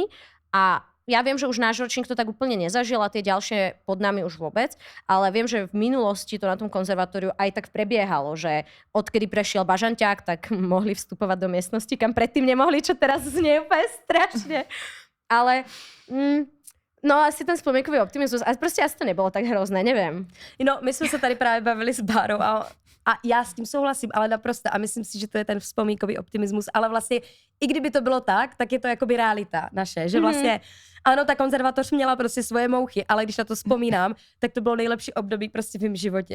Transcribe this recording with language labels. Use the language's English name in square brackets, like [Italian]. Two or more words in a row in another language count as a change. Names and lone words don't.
[Slovak] A ja viem, že už náš ročník to tak úplne nezažil a tie ďalšie pod nami už vôbec, ale viem, že v minulosti to na tom konzervatóriu aj tak prebiehalo, že odkedy prešiel bažanťák, tak mohli vstupovať do miestnosti, kam predtým nemohli, čo teraz znie úplne strašne. Ale no asi ten spomienkový optimizmus, [Czech] a prostě asi to nebylo tak hrozné, nevím. No, my jsme se tady právě bavili s Bárou a já s tím souhlasím, ale naprosto. A myslím si, že to je ten vzpomínkový optimismus. Ale vlastně, i kdyby to bylo tak je to jakoby realita naše. Že vlastně, ano, ta konzervatoř měla prostě svoje mouchy, ale když na to vzpomínám, tak to bylo nejlepší období prostě v mém životě.